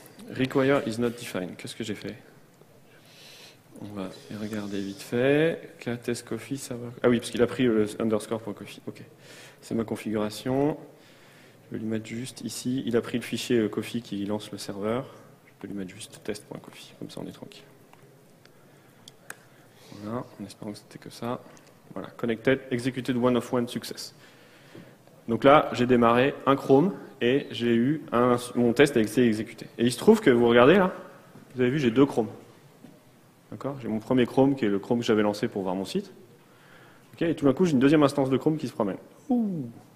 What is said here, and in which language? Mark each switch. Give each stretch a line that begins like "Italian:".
English: Require is not defined,
French: qu'est-ce que j'ai fait? On va regarder vite fait. Test Coffee, ça va. Ah oui, parce qu'il a pris le underscore.coffee. Ok. C'est ma configuration. Je vais lui mettre juste ici. Il a pris le fichier Coffee qui lance le serveur. Je peux lui mettre juste test.coffee. Comme ça, on est tranquille. Voilà. En espérant que c'était que ça. Voilà.
English: Connected, executed one of one success.
French: Donc là, j'ai démarré un Chrome et j'ai eu mon test a été exécuté. Et il se trouve que vous regardez là, vous avez vu, j'ai deux Chromes. D'accord, j'ai mon premier Chrome qui est le Chrome que j'avais lancé pour voir mon site. Okay, et tout d'un coup, j'ai une deuxième instance de Chrome qui se promène. Ouh.